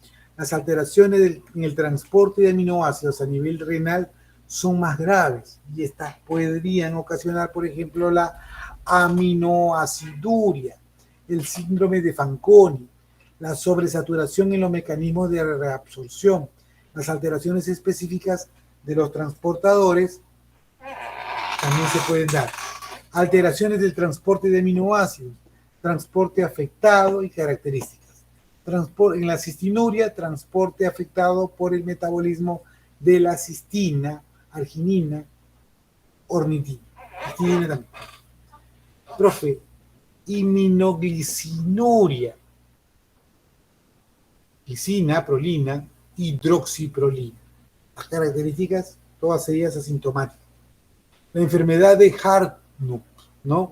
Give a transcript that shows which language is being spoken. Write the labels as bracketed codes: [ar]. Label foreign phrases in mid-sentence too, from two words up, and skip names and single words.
[es] Las alteraciones en el transporte de aminoácidos a nivel renal son más graves y estas podrían ocasionar, por ejemplo, la aminoaciduria, el síndrome de Fanconi, la sobresaturación en los mecanismos de reabsorción, las alteraciones específicas de los transportadores también se pueden dar. Alteraciones del transporte de aminoácidos, transporte afectado y características. En la cistinuria, transporte afectado por el metabolismo de la cistina, arginina, ornitina. Histidina también. Profe, iminoglicinoria, glicina, prolina, hidroxiprolina. Las características, todas ellas asintomáticas. La enfermedad de Hartnup, ¿no?